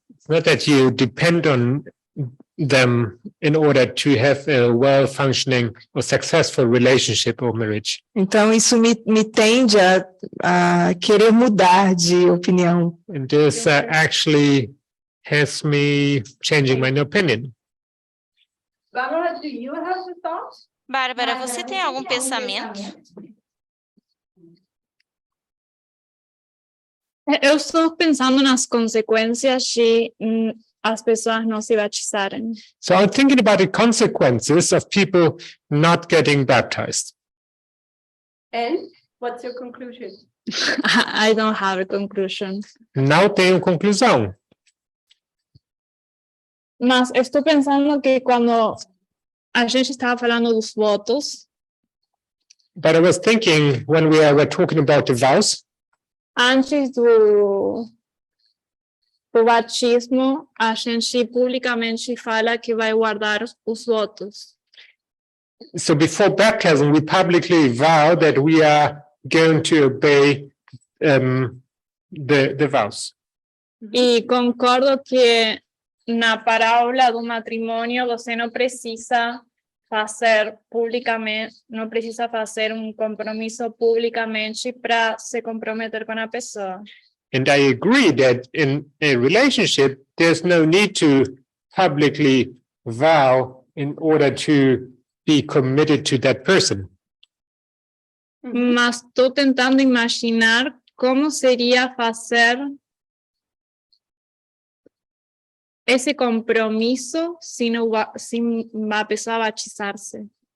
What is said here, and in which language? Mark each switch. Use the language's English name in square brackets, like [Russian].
[English] It's not that you depend on them in order to have a well-functioning or successful relationship or marriage. [Portuguese] Então, isso me tende a querer mudar de opinião. [English] And this actually has me changing my opinion. Barbara, do you have a thought? [Portuguese] Bárbara, você tem algum pensamento? Eu estou pensando nas consequências de as pessoas não se batizarem. [English] So I'm thinking about the consequences of people not getting baptized. And what's your conclusion? I don't have a conclusion. [Portuguese] Não tenho conclusão. Mas estou pensando que quando a gente estava falando dos votos, [English] But I was thinking when we were talking about the vows, [Portuguese] antes do batismo, a gente publicamente fala que vai guardar os votos. [English] so before baptism, we publicly vow that we are going to obey the vows. [Portuguese] E concordo que na parábola do matrimônio você não precisa fazer publicamente, não precisa fazer compromisso publicamente para se comprometer com a pessoa. [English] And I agree that in a relationship, there's no need to publicly vow in order to be committed to that person. [Portuguese] Mas estou tentando imaginar como seria fazer esse compromisso sem a pessoa batizar-se.